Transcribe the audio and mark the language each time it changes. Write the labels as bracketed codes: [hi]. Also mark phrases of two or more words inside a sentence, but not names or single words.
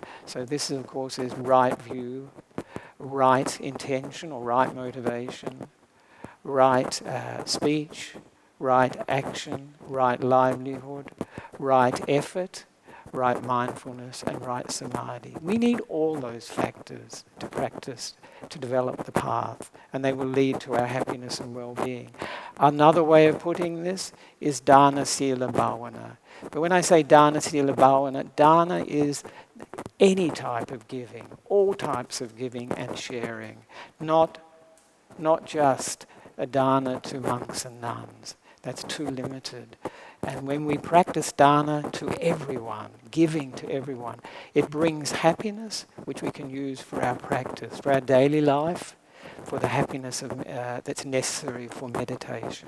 [en] So this, of course, is right view, right intention or right motivation, right speech, right action, right livelihood, right effort, right mindfulness, and right samadhi. We need all those factors to practice, to develop the path, and they will lead to our happiness and well-being. Another way of putting this is [pi] dana sila bhavana. [en] But when I say [pi] dana sila bhavana, [en] dana is any type of giving, all types of giving and sharing, not just a dana to monks and nuns. That's too limited. And when we practice dana to everyone, giving to everyone, it brings happiness, which we can use for our practice, for our daily life, for the happiness that's necessary for meditation.